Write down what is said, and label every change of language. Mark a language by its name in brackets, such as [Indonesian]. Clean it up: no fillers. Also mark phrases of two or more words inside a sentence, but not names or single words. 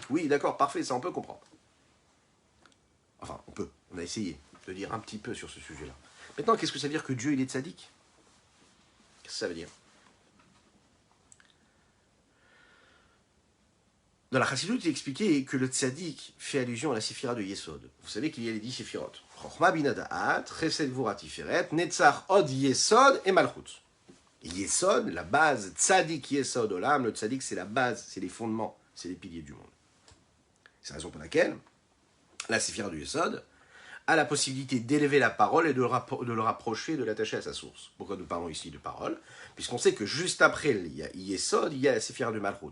[French] Oui, d'accord, parfait, ça on peut comprendre. Enfin, on a essayé de dire un petit peu sur ce sujet-là. Maintenant, qu'est-ce que ça veut dire que Dieu, il est tzaddik? Qu'est-ce que ça veut dire? Dans la Chassidut, il est expliqué que le tzaddik fait allusion à la séphira de Yesod. Vous savez qu'il y a les 10 séphirotes. [Hebrew] חכמה בינה דעת, חסד גבורה תפארת, נצח הוד יסוד et malchut. Yesod, [French] la base, [Hebrew] צדיק יסוד עולם, [French] le tzaddik c'est la base, c'est les fondements, c'est les piliers du monde. C'est la raison pour laquelle la séphira du Yesod a la possibilité d'élever la parole et de le rapprocher, de l'attacher à sa source. Pourquoi nous parlons ici de parole? Puisqu'on sait que juste après, il y a Yesod, il y a la séphira de Malchut.